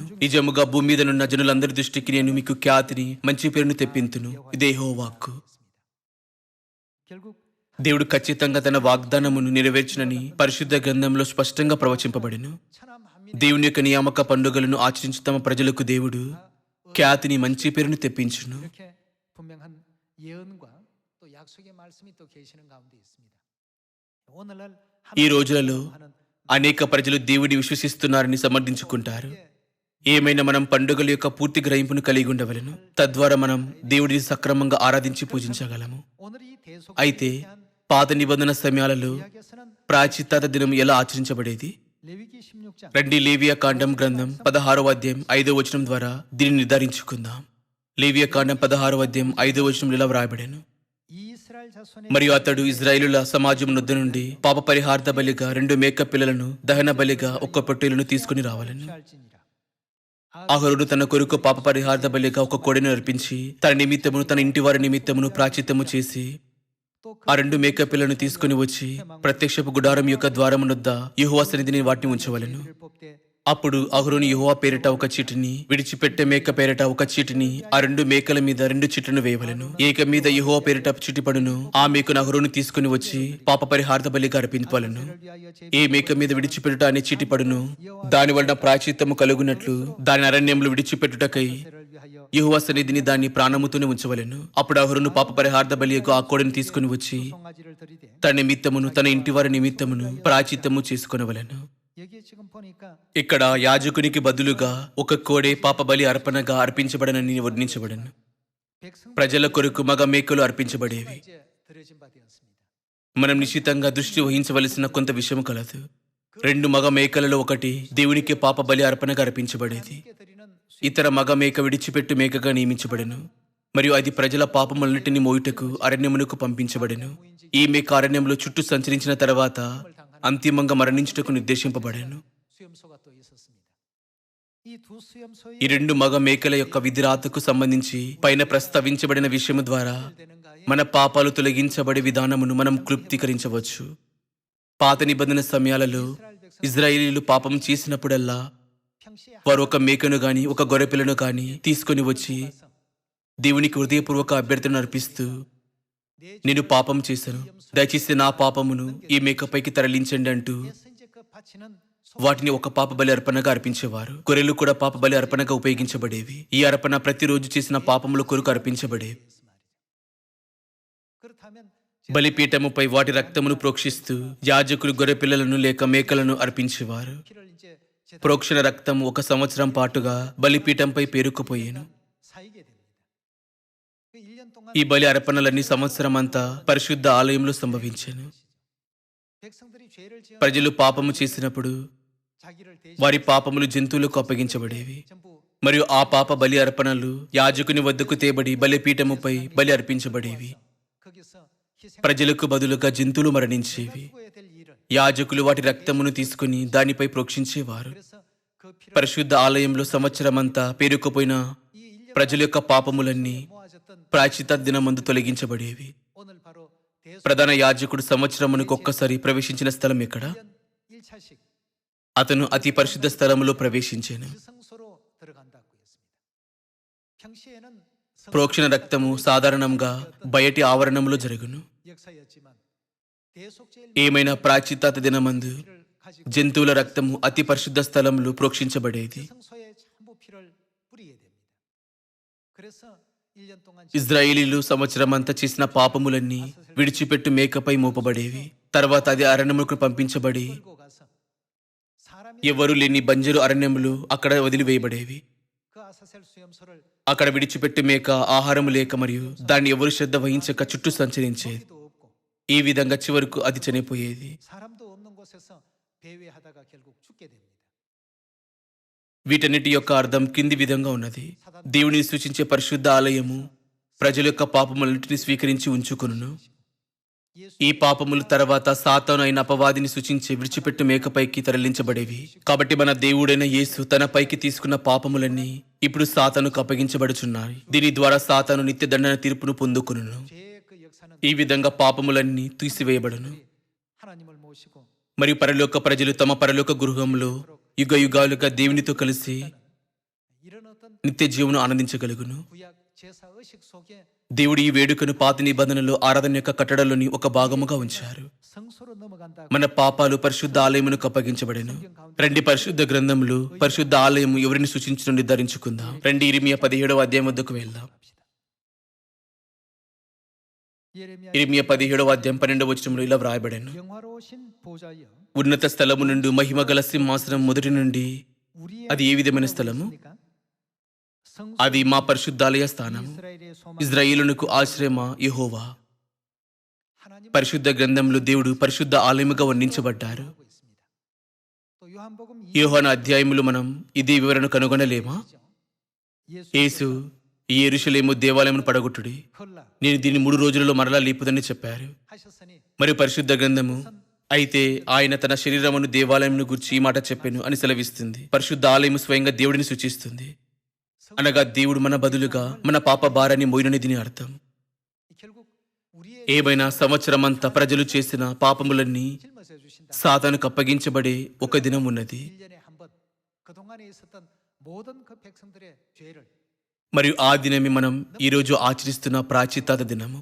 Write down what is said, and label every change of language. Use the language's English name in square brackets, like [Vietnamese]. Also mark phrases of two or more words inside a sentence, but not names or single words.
[Telugu] నిజముగా భూమి మీద నున్న జనులందరి దృష్టికి నేను మీకు ఖ్యాతిని, మంచి పేరును తెప్పింతును. ఇదే యెహోవా వాక్కు. దేవుడు ఖచ్చితంగా తన వాగ్దానమును నెరవేర్చునని పరిశుద్ధ గ్రంథంలో స్పష్టంగా ప్రవచింపబడెను. దేవుని యొక్క నియామక పండుగలను ఆచరించి తమ ప్రజలకు దేవుడు ఖ్యాతిని మంచి పేరును తెప్పించును. [Korean] 이렇게 분명한 예언과 또 약속의 말씀이 또 계시는 가운데 있습니다. 오늘날 [Telugu] ఈ రోజులలో అనేక ప్రజలు దేవుడిని విశ్వసిస్తున్నారని సమర్థించుకుంటారు. ఏమైనా మనం పండుగల యొక్క పూర్తి గ్రహింపును కలిగి ఉండవలెను. తద్వారా మనం దేవుడిని సక్రమంగా ఆరాధించి పూజించగలము. [Korean] 오늘 이 대속 [Telugu] అయితే పాత నిబంధన సమయాలలో 이야기에서는 ప్రాయశ్చిత్తాత దినం ఎలా ఆచరించబడేది? 레위기 16장 రండి లేవియా కాండం గ్రంథం 16వ అధ్యాయం 5వ వచనం ద్వారా దీనిని నిర్ధారించుకుందాం. లేవియా కాండం 16వ అధ్యాయం 5వ వచనం ఇలా వ్రాయబడెను. 이스라엘 자손의 మరియు అతడు ఇజ్రాయేలుల సమాజం నొద్ద నుండి పాప పరిహార్థ బలిగా 2 మేక పిల్లలను, దహన బలిగా 1 పొట్టేలును తీసుకుని రావాలను. 할지니라. అహరోను తన కొరకు పాప పరిహార్థ బలిగా 1 కోడెను అర్పించి తన నిమిత్తమును తన ఇంటి వారి నిమిత్తమును ప్రాచిత్తము చేసి ఆ 2 మేక పిల్లను తీసుకుని వచ్చి ప్రత్యక్షపు గుడారం యొక్క ద్వారమునొద్ద యెహోవా సన్నిధిని వాటిని ఉంచవలెను. 뽑되 అప్పుడు అహరోను యెహోవా పేరిట 1 చీటిని, విడిచిపెట్టే మేక పేరిట 1 చీటిని, ఆ 2 మేకల మీద 2 చీట్లను వేయవలెను. ఏక మీద యెహోవా పేరిట చీటి పడును. ఆ మేకను అహరోను తీసుకుని వచ్చి పాప పరిహార్థ బలిగా అర్పింపవలెను. 위하여 ఏ మేక మీద విడిచిపెట్టుట అనే చీటి పడును. దాని వలన ప్రాయశ్చిత్తము కలుగునట్లు దాని అరణ్యంలో విడిచిపెట్టుటకై [Korean] 제를 위하여 [Telugu] యెహోవా సన్నిధిని దాన్ని ప్రాణముతోనే ఉంచవలెను. అప్పుడు అహరోను పాప పరిహార్థ బలియకు ఆ కోడెను తీసుకుని వచ్చి [Korean] 송아지를 드리되 [Telugu] తన నిమిత్తమును తన ఇంటి వారి నిమిత్తమును ప్రాయశ్చిత్తము చేసుకొనవలెను. [Korean] 여기에 지금 보니까 [Telugu] ఇక్కడ యాజకునికి బదులుగా 1 కోడె పాప బలి అర్పణగా అర్పించబడనని వర్ణించబడను. 백성 ప్రజల కొరకు మగ మేకలు అర్పించబడేవి. [Korean] 이제 드려진 바 되었습니다. [Telugu] మనం నిశ్చితంగా దృష్టి వహించవలసిన కొంత విషయం కలదు. 2 మగ మేకలలో ఒకటి దేవునికి పాప బలి అర్పణగా అర్పించబడేది. [Korean] 함께 드리는 [Telugu] ఇతర మగ మేక విడిచిపెట్టు మేకగా నియమించబడెను. మరియు అది ప్రజల పాపములన్నిటిని మోయుటకు అరణ్యమునకు పంపించబడెను. ఈ మేక అరణ్యంలో చుట్టూ సంచరించిన తర్వాత అంతిమంగా మరణించుటకు నిర్దేశింపబడెను. [Korean] 수염소가 또 있었습니다. 이 두 수염소의 [Telugu] ఈ 2 మగ మేకల యొక్క విధిరాతకు సంబంధించి పైన ప్రస్తావించబడిన విషయము ద్వారా 되는가에 మన పాపాలు తొలగించబడే విధానమును మనం క్లుప్తీకరించవచ్చు. పాత నిబంధన సమయాలలో ఇజ్రాయేలీలు పాపం చేసినప్పుడల్లా 평시에 వారు 1 మేకను గాని 1 గొర్రెపిల్లను గాని తీసుకొని వచ్చి దేవునికి హృదయపూర్వక అభ్యర్థన అర్పిస్తూ, నేను పాపం చేశాను, దయచేసి నా పాపమును ఈ మేకపైకి తరలించండి అంటూ [Korean] 그래서 이제 그 바치는 [Telugu] వాటిని 1 పాప బలి అర్పణగా అర్పించేవారు. గొర్రెలు కూడా పాప బలి అర్పణగా ఉపయోగించబడేవి. ఈ అర్పణ ప్రతిరోజు చేసిన పాపముల కొరకు అర్పించబడేవి. 그렇다면 బలిపీఠముపై వాటి రక్తమును ప్రోక్షిస్తూ యాజకులు గొర్రె పిల్లలను లేక మేకలను అర్పించేవారు. [Korean] 피를 이제 제단 [Telugu] ప్రోక్షణ రక్తం 1 సంవత్సరం పాటుగా బలిపీఠంపై పేరుకుపోయేను. [Korean] 사이게 됩니다. 그 1년 동안 [Telugu] ఈ బలి అర్పణలన్నీ సంవత్సరం అంతా పరిశుద్ధ ఆలయంలో సంభవించెను. [Korean] 백성들이 죄를 지어 [Telugu] ప్రజలు పాపము చేసినప్పుడు [Korean] 자기를 대신 [Telugu] వారి పాపములు జంతువులకు అప్పగించబడేవి. 전부 మరియు ఆ పాప బలి అర్పణలు యాజకుని వద్దకు తేబడి బలిపీఠముపై బలి అర్పించబడేవి. [Korean] 거기서 희생 [Telugu] ప్రజలకు బదులుగా జంతువులు మరణించేవి. [Korean] 후에 될 일을 [Telugu] యాజకులు వాటి రక్తమును తీసుకుని దానిపై ప్రోక్షించేవారు. [Korean] 그래서 그 피를 [Telugu] పరిశుద్ధ ఆలయంలో సంవత్సరమంతా పేరుకుపోయిన [Korean] 이 1년 [Telugu] ప్రజల యొక్క పాపములన్నీ 모아졌던 ప్రాయశ్చిత్త దినమందు తొలగించబడేవి. [Korean] 오늘 바로 대속 [Telugu] ప్రధాన యాజకుడు సంవత్సరమునకు ఒక్కసారి ప్రవేశించిన స్థలం ఎక్కడ? 1차씩 అతను అతి పరిశుద్ధ స్థలములో ప్రవేశించాను. [Korean] 그 성소로 들어간다고 했습니다. 평시에는 [Telugu] ప్రోక్షణ రక్తము సాధారణంగా బయటి ఆవరణములో జరుగును. [Korean] 역사였지만 대속제일 [Telugu] ఏమైనా ప్రాయశ్చిత్త దినమందు [Korean] 피를 가지고 [Telugu] జంతువుల రక్తము అతి పరిశుద్ధ స్థలంలో ప్రోక్షించబడేది. [Korean] 성소에 전부 피를 뿌리게 됩니다. 그래서 1년 동안 [Telugu] ఇజ్రాయేలీలు సంవత్సరమంతా చేసిన పాపములన్నీ విడిచిపెట్టు మేకపై మోపబడేవి. తర్వాత అది అరణ్యములకు పంపించబడి [Korean] 끌고 가서 사람이 [Telugu] ఎవరు లేని బంజరు అరణ్యములు అక్కడ వదిలివేయబడేవి. [Korean] 그 아사셀 수염소를 [Telugu] అక్కడ విడిచిపెట్టు మేక ఆహారము లేక మరియు దాన్ని ఎవరు శ్రద్ధ వహించక చుట్టూ సంచరించేది. [Korean] 먹이도 없고 [Telugu] ఈ విధంగా చివరకు అది చనిపోయేది. [Korean] 사람도 없는 곳에서 배회하다가 결국 죽게 됩니다. [Telugu] వీటన్నిటి యొక్క అర్థం కింది విధంగా ఉన్నది. దేవుని సూచించే పరిశుద్ధ ఆలయము ప్రజల యొక్క పాపములన్నింటినీ స్వీకరించి ఉంచుకొనును. 예수 ఈ పాపముల తర్వాత సాతాను అయిన అపవాదిని సూచించే విడిచిపెట్టు మేకపైకి తరలించబడేవి. కాబట్టి మన దేవుడైన యేసు తన పైకి తీసుకున్న పాపములన్నీ ఇప్పుడు సాతానుకు అప్పగించబడుచున్నాయి. దీని ద్వారా సాతాను నిత్య దండన తీర్పును పొందుకొనును. [Korean] 죄의 그 역사는 [Telugu] ఈ విధంగా పాపములన్నీ తీసివేయబడును. [Korean] 하나님을 모시고 [Telugu] మరియు పరలోక ప్రజలు తమ పరలోక గృహంలో యుగ యుగాలుగా దేవునితో కలిసి [Korean] 이런 어떤 [Telugu] నిత్య జీవను ఆనందించగలుగును. [Korean] 구약 제사 의식 속에 [Telugu] దేవుడు ఈ వేడుకను పాత నిబంధనలో ఆరాధన యొక్క కట్టడలోని ఒక భాగముగా ఉంచారు. [Korean] 성소로 넘어간다고 [Telugu] మన పాపాలు పరిశుద్ధ ఆలయమునకు అప్పగించబడెను. రండి పరిశుద్ధ గ్రంథములు పరిశుద్ధ ఆలయము ఎవరిని సూచించడం నిర్ధారించుకుందాం. రండి ఇర్మియా 17వ అధ్యాయం వద్దకు వెళ్దాం. [Korean] 합시다. 예레미야 [Telugu] ఇర్మియా 17వ అధ్యాయం 12వ వచనంలో ఇలా వ్రాయబడెను. [Korean] 영화로우신 보좌여 [Telugu] ఉన్నత స్థలము నుండి మహిమ గల సింహాసనం మొదటి నుండి 우리의 అది ఏ విధమైన స్థలము? [Korean] 있습니까? 성소 [Telugu] అది మా పరిశుద్ధాలయ స్థానము. [Korean] 이스라엘의 소망 [Telugu] ఇజ్రాయేలునకు ఆశ్రయమా యెహోవా. 하나님 పరిశుద్ధ గ్రంథంలో దేవుడు పరిశుద్ధ ఆలయముగా వర్ణించబడ్డారు. [Korean] 하고 있습니다. 또 요한복음 [Telugu] యోహాను అధ్యాయములు మనం ఇదే వివరణ కనుగొనలేమా? యేసు ఈ యెరూషలేము దేవాలయమును పడగొట్టుడి, 헐라 నేను దీన్ని 3 రోజులలో మరలా లేపుదని చెప్పారు. 하셨으니 మరియు పరిశుద్ధ గ్రంథము అయితే ఆయన తన శరీరమును దేవాలయమును గురించి ఈ మాట చెప్పెను అని సెలవిస్తుంది. పరిశుద్ధ ఆలయము స్వయంగా దేవుడిని సూచిస్తుంది. అనగా దేవుడు మన బదులుగా మన పాప భారాన్ని మోయునని దీని అర్థం. [Korean] 결국 우리의 [Telugu] ఏమైనా సంవత్సరమంతా ప్రజలు చేసిన పాపములన్నీ [Korean] 짊어져 주신다. [Telugu] సాతానుకు అప్పగించబడే ఒక దినం ఉన్నది. [Korean] 1년에 한 번 그동안에 있었던 모든 그 백성들의 죄를 [Telugu] మరియు ఆ దినమే మనం ఈరోజు ఆచరిస్తున్న ప్రాచిత్తాత దినము.